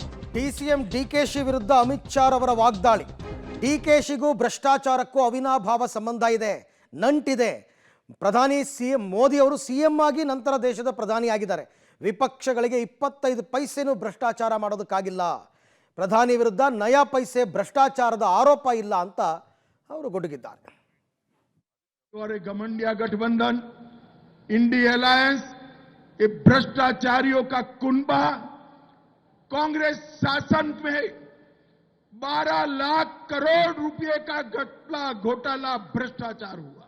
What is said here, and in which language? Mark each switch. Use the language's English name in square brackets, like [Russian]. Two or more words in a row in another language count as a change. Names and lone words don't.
[Kannada] ಡಿಸಿಎಂ ಡಿಕೆಶಿ ವಿರುದ್ಧ ಅಮಿತ್ ಶಾ ಅವರ ವಾಗ್ದಾಳಿ. ಡಿಕೆಶಿಗೂ ಭ್ರಷ್ಟಾಚಾರಕ್ಕೂ ಅವಿನಾಭಾವ ಸಂಬಂಧ ಇದೆ, ನಂಟಿದೆ. ಪ್ರಧಾನಿ ಮೋದಿ ಅವರು ಸಿಎಂ ಆಗಿ ನಂತರ ದೇಶದ ಪ್ರಧಾನಿ ಆಗಿದ್ದಾರೆ. ವಿಪಕ್ಷಗಳಿಗೆ 25 ಪೈಸೆನೂ ಭ್ರಷ್ಟಾಚಾರ ಮಾಡೋದಕ್ಕಾಗಿಲ್ಲ. ಪ್ರಧಾನಿ ವಿರುದ್ಧ ನಯಾ ಪೈಸೆ ಭ್ರಷ್ಟಾಚಾರದ ಆರೋಪ ಇಲ್ಲ ಅಂತ ಅವರು ಗುಡುಗಿದ್ದಾರೆ. [Hindi] गठबंधन गठबंधन इंडी अलायंस ये भ्रष्टाचारियों का कुनबा। कांग्रेस शासन में 12 लाख करोड़ रुपए का घोटाला भ्रष्टाचार हुआ।